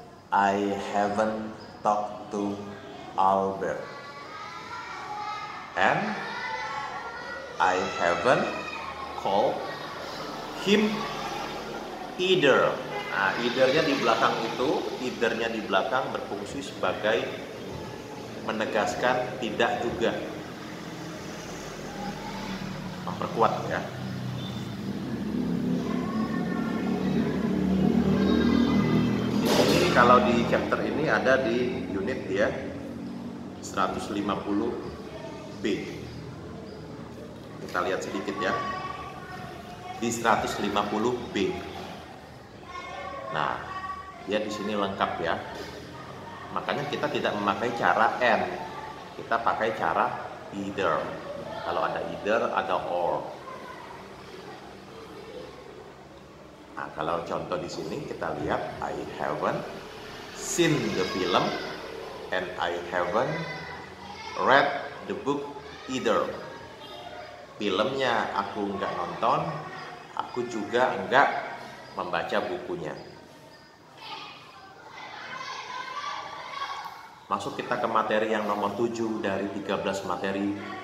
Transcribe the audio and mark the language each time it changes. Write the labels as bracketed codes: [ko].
[en] I haven't talked to Albert. And I haven't called him either. [id] Nah, either-nya di belakang itu, either-nya di belakang berfungsi sebagai menegaskan tidak juga, memperkuat ya. Di sini kalau di chapter ini ada di unit ya 150B. Kita lihat sedikit ya. Di 150B. Nah, dia di sini lengkap ya. Makanya kita tidak memakai cara and, kita pakai cara either. Kalau ada either, ada or. Nah, kalau contoh di sini kita lihat [en] I haven't seen the film and I haven't read the book either. [id] Filmnya aku nggak nonton, aku juga nggak membaca bukunya. Masuk kita ke materi yang nomor 7 dari 13 materi.